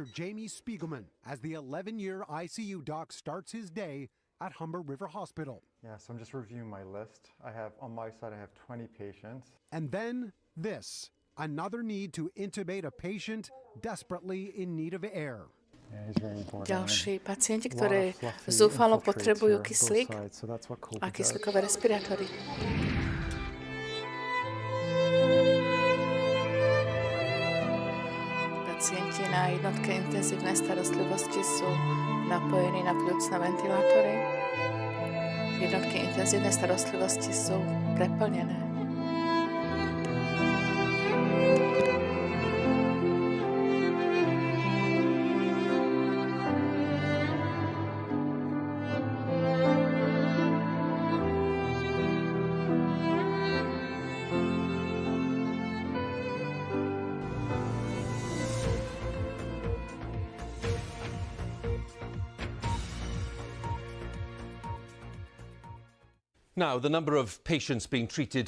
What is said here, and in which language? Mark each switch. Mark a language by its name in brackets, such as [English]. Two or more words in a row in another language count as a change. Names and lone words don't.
[English] Jamie Spiegelman as the 11-year ICU doc starts his day at Humber River Hospital. Yeah, so I'm just reviewing my list. On my side, I have 20 patients. And then this, another need to intubate a patient desperately in need of air. [Slovak] Ďalší pacienti, ktorí zúfalo potrebujú kyslík a kyslíkové respirátory. Pacienti na jednotke intenzívnej starostlivosti sú napojení na pľúcne ventilátory. Jednotky intenzívnej starostlivosti sú preplnené. [English] Now, the number of patients being treated